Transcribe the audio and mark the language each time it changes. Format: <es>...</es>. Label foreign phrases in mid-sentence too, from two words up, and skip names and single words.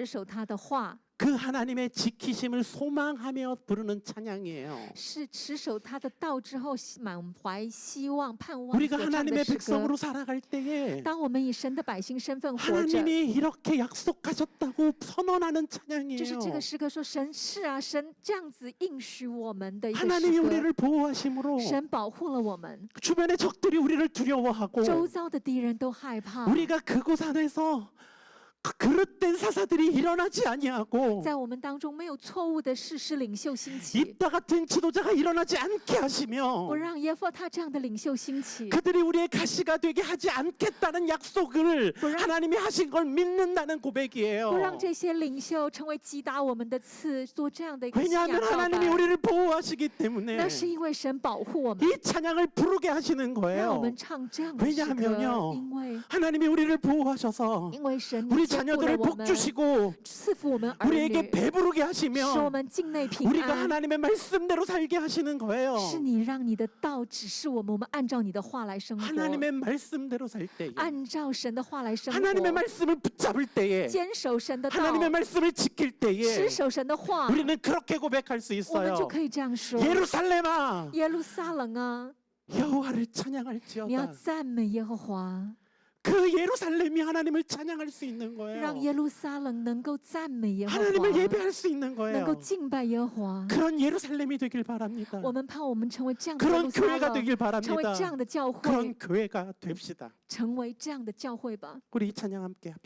<zh>当持守他的话，</zh> <ko>그 하나님의 지키심을 소망하며 부르는 찬양이에요.</ko> <zh>是持守他的道之后，满怀希望、盼望</zh> <ko>우리가</ko> <zh>所唱的</zh> <ko>하나님의</ko> <zh>诗歌。</zh> <ko>백성으로 살아갈 때에</ko> <zh>当我们以神的百姓身份活着，</zh> <ko>하나님이 이렇게 약속하셨다고 선언하는</ko> <zh>就是这</zh> <ko>찬양이에요.</ko> <zh>个诗歌说神是啊，神这样子应许我们的一个</zh> <ko>하나님이</ko> <zh>诗歌。</zh> <ko>우리를 보호하심으로</ko> <zh>神保护了我们，</zh> <ko>주변의 적들이 우리를 두려워하고</ko> <zh>周遭的敌人都害怕。</zh> <ko>우리가 그곳 안에서 그릇된 사사들이 일어나지 아니하고</ko> <zh>在我们当中没有错误的士师领袖兴起，</zh> <ko>이따 같은 지도자가 일어나지 않게 하시며</ko> <zh>不让耶弗他这样的领袖兴起，</zh> <ko>그들이 우리의 가시가 되게 하지 않겠다는 약속을 그럼- 하나님이 하신 걸 믿는다는 고백이에요.</ko> <zh>不让这些领袖成为击打我们的刺，做这样的一个信仰</zh> <ko>왜냐하면</ko> <zh>告</zh> <ko>하나님이</ko> <zh>白。</zh> <ko>우리를 보호하시기 때문에</ko> <zh>那是因为神保护我们，</zh> <ko>이 찬양을 부르게 하시는</ko> <zh>让我</zh> <ko>거예요.</ko> <zh>们唱这样的诗歌，</zh> <ko>왜냐하면요</ko> <zh>因为</zh> <ko>하나님이 우리를 보호하셔서</ko> <zh>因为神</zh> <ko>우리</ko> <zh>兼顾了</zh> <ko>자녀들을</ko> <zh>我们，</zh> <ko>복주시고</ko> <zh>赐福我们儿</zh> <ko>우리에게</ko> <zh>女，</zh> <ko>배부르게</ko> <zh>使我</zh> <ko>하시며</ko> <zh>们境内平</zh> <ko>우리가</ko> <zh>安。</zh> <ko>하나님의 말씀대로 살게 하시는 거예요.</ko> <zh>是你让你的道指示我们，我们按照你的话来生活，</zh> <ko>하나님의 말씀대로 살 때에</ko> <zh>按照神的话来生</zh> <ko>하나님의</ko> <zh>活，</zh> <ko>말씀을 붙잡을 때에</ko> <zh>坚守神的道，</zh> <ko>하나님의 말씀을 지킬 때에</ko> <zh>持守神的话，</zh> <ko>우리는 그렇게 고백할 수</ko> <zh>我们就</zh> <ko>있어요.</ko> <zh>可以这样说：</zh> <ko>예루살렘아</ko> <zh>耶路撒冷啊，</zh> <ko>여호와를</ko> <zh>你要</zh> <ko>찬양할지어다.</ko> <zh>赞美耶和华，</zh> <ko>그 예루살렘이 하나님을 찬양할 수 있는</ko> <zh>让</zh> <ko>거예요.</ko> <zh>耶路撒冷能够赞美耶和</zh> <ko>하나님을</ko> <zh>华，</zh> <ko>예배할 수 있는</ko> <zh>能够</zh> <ko>거예요.</ko> <zh>敬拜耶和华。</zh> <ko>그런 예루살렘이 되길 바랍니다.</ko> <zh>我们盼望我们成为这样的耶</zh> <ko>그런</ko> <zh>路撒</zh> <ko>교회가</ko> <zh>冷，</zh> <ko>되길</ko> <zh>成为这</zh> <ko>바랍니다.</ko> <zh>样的教会，</zh> <ko>그런 교회가 됩시다.</ko> <zh>成为这样的教会吧。</zh> <ko>우리 이 찬양 함께 합시다.</ko>